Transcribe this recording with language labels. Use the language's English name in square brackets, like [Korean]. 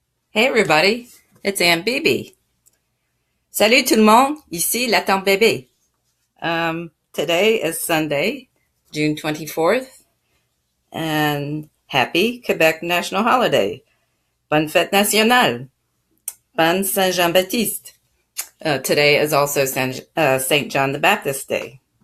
[English] Hey everybody, it's Aunt Bibi. [French] Salut tout le monde, ici la tante bébé. [English] Today is Sunday, June 24th, and happy Quebec National Holiday. [French] Bonne fête nationale. Bonne Saint-Jean-Baptiste. [English] Today is also St. John the Baptist Day.